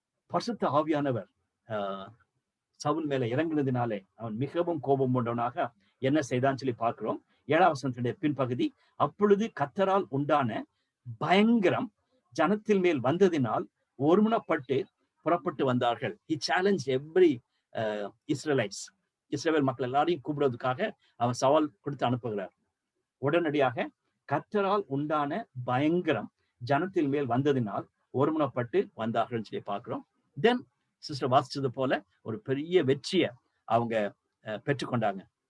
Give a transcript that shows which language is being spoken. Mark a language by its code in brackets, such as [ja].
[ta] பரிசுத்த ஆவியானவர் சவுல் மேல இறங்கினதினாலே அவன் மிகவும் கோபம் கொண்டவனாக என்ன செய்தான்னு சொல்லி பார்க்கிறோம். 7ஆம் வசனத்துடைய பின்பகுதி. அப்பொழுது கர்த்தரால் உண்டான பயங்கரம் ஜனத்தின் மேல் வந்ததினால் ஒருமுனப்பட்டு புறப்பட்டு வந்தார்கள். [en] he challenged every Israelites. [ta] இஸ்ரவேல் மக்கள் எல்லாரையும் கூப்பிடுவதற்காக அவன் சவால் கொடுத்து அனுப்புகிறார். உடனடியாக கர்த்தரால் உண்டான பயங்கரம் ஜனத்தின் மேல் வந்ததினால் ஒருமுனப்பட்டு வந்தார்கள் சொல்லி பார்க்கிறோம். தென் சிஸ்டர் வாசிச்சது போல ஒரு பெரிய வெற்றியை அவங்க பெற்றுக்கொண்டாங்க.